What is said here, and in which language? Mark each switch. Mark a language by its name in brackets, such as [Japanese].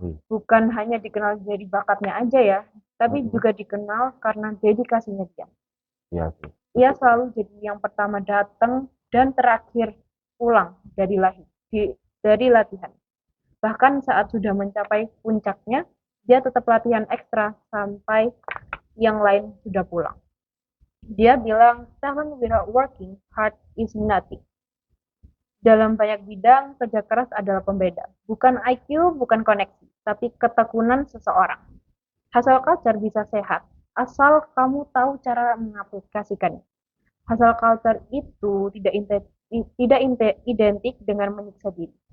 [Indonesian] Bukan hanya dikenal jadi bakatnya aja ya, tapi juga dikenal karena dedikasinya dia. Iya. Ia selalu jadi yang pertama datang dan terakhir pulang dari latihan. Bahkan saat sudah mencapai puncaknya, dia tetap latihan ekstra sampai yang lain sudah pulang. Dia bilang, [English] talent without working hard is nothing. [Indonesian] Dalam banyak bidang, kerja keras adalah pembeda. Bukan IQ, bukan koneksi, tapi ketekunan seseorang. Hustle culture bisa sehat, asal kamu tahu cara mengaplikasikannya. Hustle culture itu tidak identik dengan menyiksa diri.